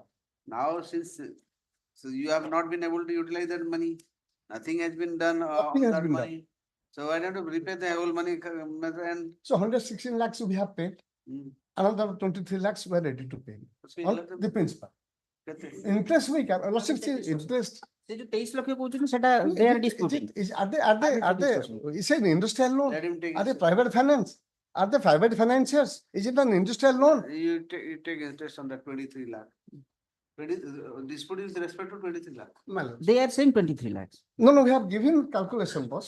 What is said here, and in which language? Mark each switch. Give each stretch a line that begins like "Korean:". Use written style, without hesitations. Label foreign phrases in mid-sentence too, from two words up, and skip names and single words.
English: Now since, so you have not been able to utilize that money, nothing has been done Nothing on has that been done. money. So I have to repay the whole money and. So 116 lakhs we have paid. Another 23 lakhs we are ready to pay. On the principal. Interest we can, interest.
Odia: ସେ ଯୋଉ 23 ଲକ୍ଷ କହୁଛନ୍ତି ସେଟା
English: they are disputing Are they, is it an industrial loan? Let him take. Are they it. private finance? Are they private financiers? Is it an industrial loan? You take interest on that 23 lakh. Dispute is with respect to 23 lakh. My lord. they are saying 23 lakhs No, we have given calculation, boss.